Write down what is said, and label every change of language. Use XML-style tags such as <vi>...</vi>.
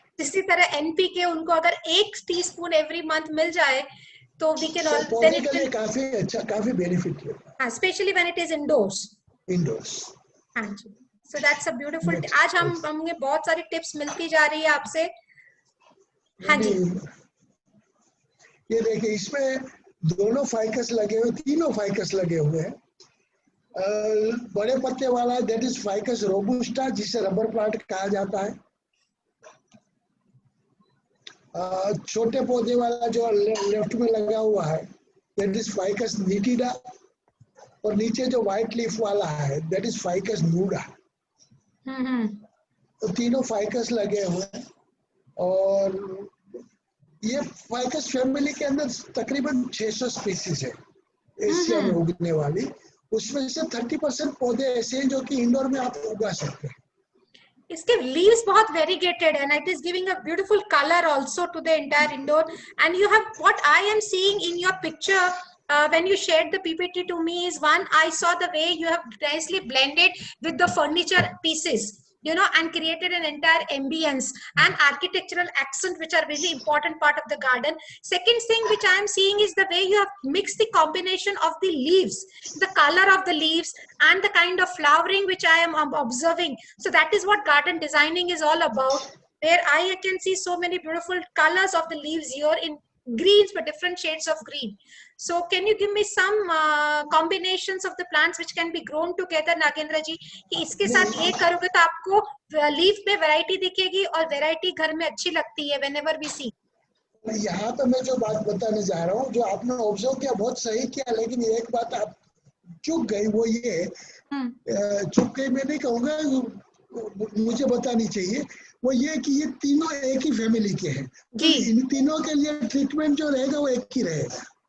<hi>इसी तरह NPK उनको अगर</hi> <en>1 teaspoon every month</en> <hi>मिल जाए, तो</hi> <en>we can all.</en> <hi>पौधे के लिए काफी अच्छा, काफी बेनिफिट है,</hi> <en>especially when it is indoors. Indoors.</en> <hi>हाँ जी,</hi> <en>so that's a beautiful.</en> <hi>आज हमें बहुत सारी टिप्स मिलती जा रही है आपसे। हाँ जी, ये देखिए, इसमें दोनों फाइकस लगे हुए, तीनों फाइकस लगे हुए हैं। बड़े पत्ते वाला</hi> <en>that is</en> <hi>फाइकस रोबुस्टा, जिसे रबर प्लांट कहा जाता है। छोटे पौधे वाला जो लेफ्ट में लगा हुआ है</hi> <en>that is</en> <hi>फाइकस निटिडा, और नीचे जो व्हाइट लीफ वाला है दैट इज फाइकस नूडा। तो तीनों फाइकस लगे हुए हैं, और ये फाइकस फैमिली के अंदर तकरीबन 600 स्पीसीज है एशिया में उगने वाली। उसमें से 30% पौधे ऐसे हैं जो कि इंडोर में आप उगा सकते हैं।</hi> <en>इसके leaves बहुत variegated and it is giving a beautiful color also to the entire indoor. And you have, what I am seeing in your picture when you shared the PPT to me is, one, I saw the way you have nicely blended with the furniture pieces, you know, and created an entire ambience and architectural accent, which are really important part of the garden. Second thing which I am seeing is the way you have mixed the combination of the leaves, the color of the leaves and the kind of flowering which I am observing. So that is what garden designing is all about, where I can see so many beautiful colors of the leaves here in greens, but different shades of green. So can you give me some combinations of the plants which can be grown together, Nagendra ji,</en> <hi>कि इसके साथ ये करोगे तो आपको leaf में variety दिखेगी और वैरायटी घर में अच्छी लगती है</hi> <en>whenever we see.</en> <hi>यहाँ पे मैं जो बात बताने जा रहा हूँ, जो आपने ऑब्जर्व किया बहुत सही किया, लेकिन एक बात आप चूक गई, वो ये चूक गई मैं नहीं कहूँगा, मुझे बतानी चाहिए, वो ये कि ये तीनों एक ही फैमिली के हैं, तो इन तीनों के लिए ट्रीटमेंट जो रहेगा वो एक ही रहेगा</hi>